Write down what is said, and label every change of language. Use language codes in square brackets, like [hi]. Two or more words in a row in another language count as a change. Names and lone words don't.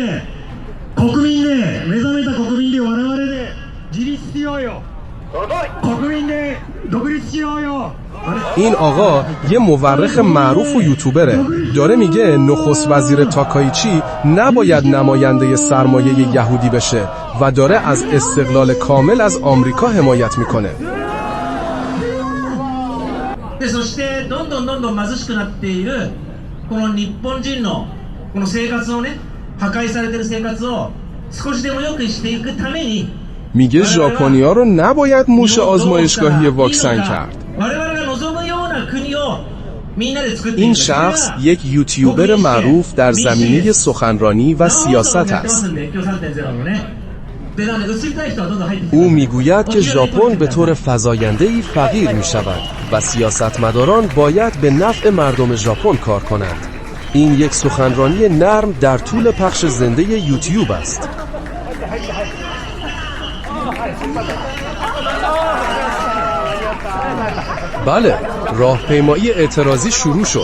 [fa] این آقا یه مورخ معروف و یوتیوبره. داره میگه نخست وزیر تاکایچی نباید نماینده سرمایه یهودی بشه و داره از استقلال کامل از آمریکا حمایت میکنه. [ja] そしてどんどん貧しくなっているこの日本人のこの生活をね、破壊されている生活を少しでも良くしていくために [fa] میگه ژاپنیا رو نباید موش آزمایشگاهی واکسن کرد. این شخص یک یوتیوبر معروف در زمینه سخنرانی و سیاست است. [ja] でなんで移りたい人はどんどん入ってきて [fa] او میگوید که ژاپن به طور فزاینده‌ای فقیر می‌شود و سیاستمداران باید به نفع مردم ژاپن کار کنند. این یک سخنرانی نرم در طول پخش زنده یوتیوب است. بله، راهپیمایی اعتراضی شروع شد.